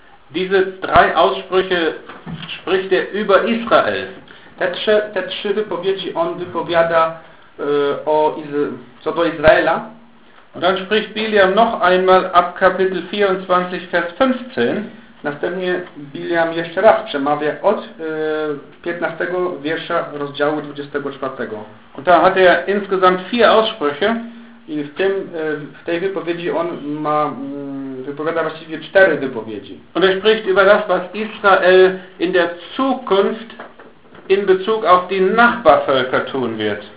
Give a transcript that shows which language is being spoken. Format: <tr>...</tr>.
<de>Diese drei Aussprüche spricht er über Israel.</de> <pl>Te trzy wypowiedzi on wypowiada co do Izraela.</pl> <de>Und dann spricht Bileam noch einmal ab Kapitel 24, Vers 15.</de> <pl>Następnie Bileam jeszcze raz przemawia od 15 wiersza rozdziału 24.</pl> <de>Und da hat er insgesamt 4 Aussprüche.</de> <pl>I w tej wypowiedzi on ma wypowiada właściwie 4 wypowiedzi.</pl> <de>Und er spricht über das, was Israel in der Zukunft in Bezug auf die Nachbarvölker tun wird.</de>